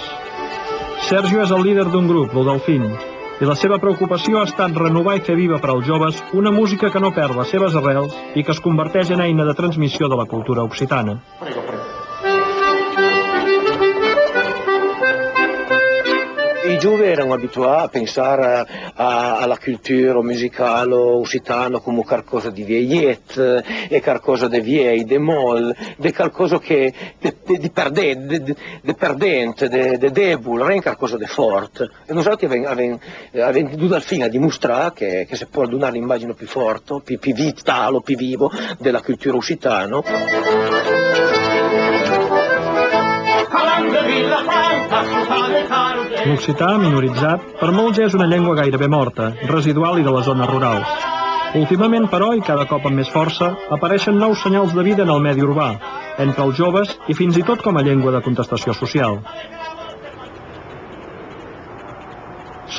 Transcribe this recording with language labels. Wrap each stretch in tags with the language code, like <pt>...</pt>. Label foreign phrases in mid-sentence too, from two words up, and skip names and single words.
<ca>Sergio és el líder d'un grup, el Delfín, i la seva preocupació ha estat renovar i fer viva per als joves una música que no perd les seves arrels i que es converteix en eina de transmissió de la cultura occitana.</ca> <it>I giovani erano abituati a pensare alla cultura musicale occitana come qualcosa di vieillette, e qualcosa di vieille, di molle, di qualcosa che di perdente, di debole, non qualcosa di forte. E noi abbiamo venuto al fine a dimostrare che si può donare l'immagine più forte, più vitale, più vivo della cultura occitana.</it> <ca>L'occità, minoritzat, per molts ja és una llengua gairebé morta, residual i de les zones rurals. Últimament, però, i cada cop amb més força, apareixen nous senyals de vida en el medi urbà, entre els joves i fins i tot com a llengua de contestació social.</ca>